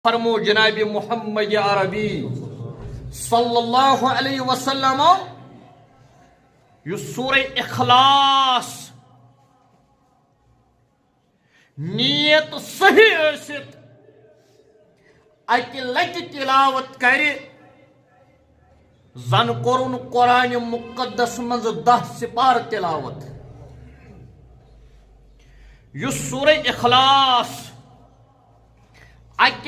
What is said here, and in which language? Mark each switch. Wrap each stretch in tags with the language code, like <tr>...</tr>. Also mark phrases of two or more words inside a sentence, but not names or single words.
<ks>فرمو جناب محمد عربی</ks> <ar>صلی اللہ علیہ وسلم</ar> <ks>سورہ اخلاص نیت صحیح ٲسِتھ اکہِ لٹہِ تلاوت کرِ زن کورُن قرآن مقدس منٛز 10 سپار تلاوت یُس سورہ اخلاص اکہِ</ks>